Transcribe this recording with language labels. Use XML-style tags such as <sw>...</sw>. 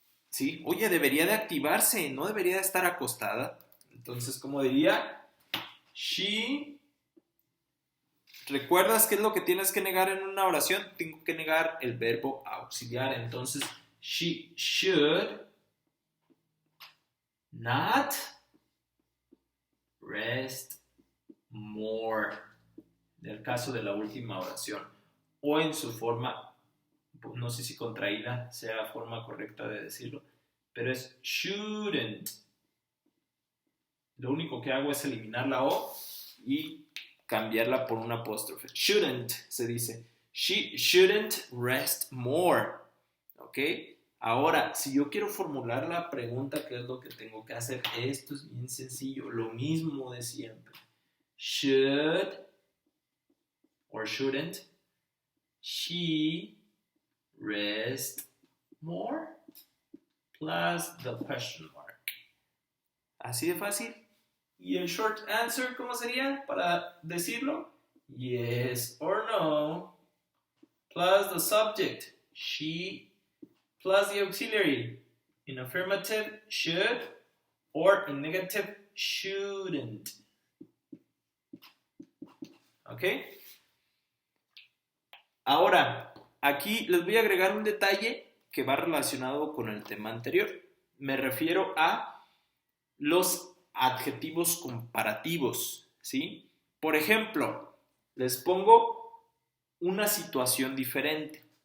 <es>¿Sí? Oye, debería de activarse, no debería de estar acostada. Entonces, ¿cómo diría? She. ¿Recuerdas qué es lo que tienes que negar en una oración? Tengo que negar el verbo auxiliar. Entonces,</es> <en>she should not rest more.</en> <es>En el caso de la última oración. O en su forma, no sé si contraída sea la forma correcta de decirlo, pero es shouldn't. Lo único que hago es eliminar la O y cambiarla por un apóstrofe.</es> <en>Shouldn't</en> <es>se dice.</es> <en>She shouldn't rest more. ¿Ok?</en> <es>Ahora, si yo quiero formular la pregunta, ¿qué es lo que tengo que hacer? Esto es bien sencillo. Lo mismo de siempre.</es> <en>Should or shouldn't she rest more? Plus the question mark.</en> <es>Así de fácil. ¿Y el</es> <en>short answer</en> <es>cómo sería para decirlo?</es> <en>Yes or no, plus the subject, she, plus the auxiliary. In affirmative, should, or in negative, shouldn't. ¿Ok?</en> <es>Ahora, aquí les voy a agregar un detalle que va relacionado con el tema anterior. Me refiero a los adjetivos comparativos, ¿sí? Por ejemplo, les pongo una situación diferente.</es>